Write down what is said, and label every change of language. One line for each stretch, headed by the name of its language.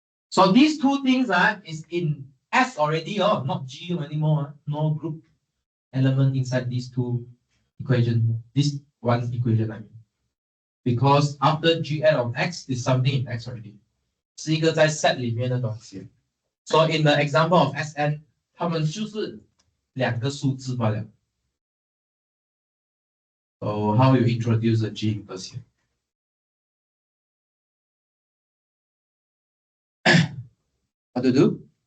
English: So these two things is in S already, not G anymore. No group element inside these two equations. This one equation, I mean. Because after G add on X is something in X already.
Chinese: 是一个在 set 里面的东西。
English: So in the example of Sn,
Chinese: 它们就是两个数字罢了。
English: So how you introduce the G inverse here? What to do?